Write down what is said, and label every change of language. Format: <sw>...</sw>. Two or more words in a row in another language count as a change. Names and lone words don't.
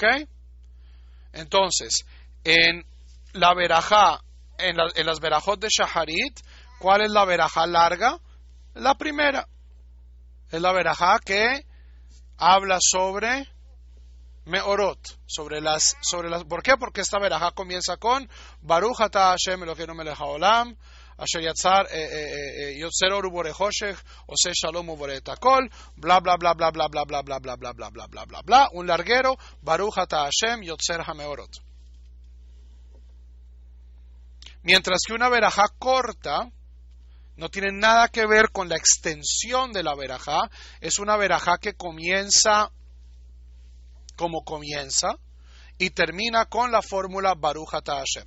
<es>Entonces, en la verajá, en las verajot de Shaharit, ¿cuál es la verajá larga? La primera. Es la verajá que habla sobre Meorot, sobre las. ¿Por qué? Porque esta verajá comienza con</es> <he>ברוך אתה השם אלוקינו מלך העולם אשר יוצר אור ובורא חושך עושה שלום ובורא את הכל, bla bla bla bla bla bla bla bla bla bla bla bla bla bla bla.</he> <es>Un larguero,</es> <he>ברוך אתה השם יוצר המאורות.</he> <es>Mientras que una verajá corta no tiene nada que ver con la extensión de la verajá, es una verajá que comienza como comienza y termina con la fórmula</es> <he>ברוך אתה השם.</he>